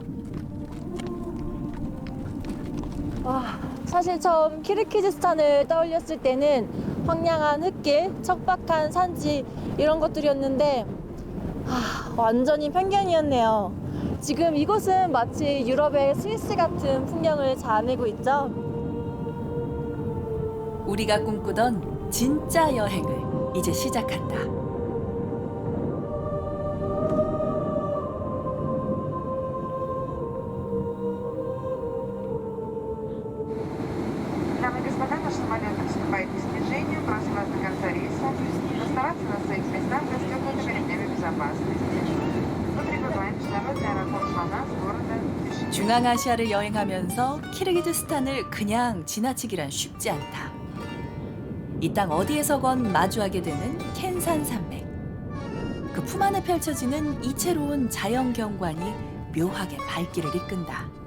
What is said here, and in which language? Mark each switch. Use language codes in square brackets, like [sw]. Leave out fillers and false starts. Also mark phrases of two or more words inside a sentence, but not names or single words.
[ko] 사실 처음 키르기즈스탄을 떠올렸을 때는 황량한 흙길, 척박한 산지 이런 것들이었는데 완전히 편견이었네요. 지금 이곳은 마치 유럽의 스위스 같은 풍경을 자아내고 있죠. 우리가 꿈꾸던 진짜 여행을 이제 시작한다. [ru] Дамы и господа, наш самолет приступает к снижению. Просим вас до конца рейса оставаться на своих местах, застегнутыми ремнями безопасности. Мы прибываем в международный аэропорт Манас города Бишкек. [ko] 중앙아시아를 여행하면서 키르기즈스탄을 그냥 지나치기란 쉽지 않다. 이 땅 어디에서건 마주하게 되는 켄산 산맥. 그 품 안에 펼쳐지는 이채로운 자연 경관이 묘하게 발길을 이끈다.